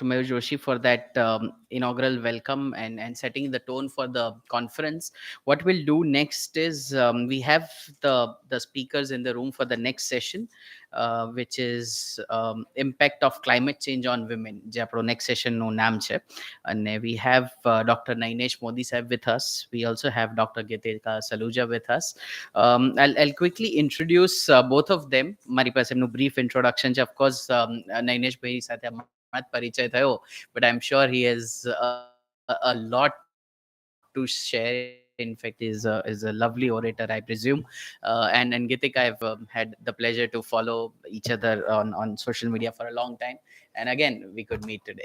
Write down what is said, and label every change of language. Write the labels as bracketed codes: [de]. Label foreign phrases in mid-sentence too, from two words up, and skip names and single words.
[en] Mayur Joshi, for that inaugural welcome and setting the tone for the conference. What we'll do next is we have the speakers in the room for the next session, which is impact of climate change on women. [gu] જે આપણો [en] next session [gu] નું નામ છે. અને [en] we have Dr. Nainesh Modi sahab with us. We also have Dr. Gitika Saluja with us. I'll quickly introduce both of them. [gu] મારી પાસે એમનું [en] brief introduction [gu] છે. [en] Of course, [gu] Nainesh ભાઈ સાથે હમણાં જ પરિચય થયો, [en] but I'm sure he has a lot to share. In fact, is a lovely orator, I presume. And Gitika, I've had the pleasure to follow each other on social media for a long time. And again, we could meet today.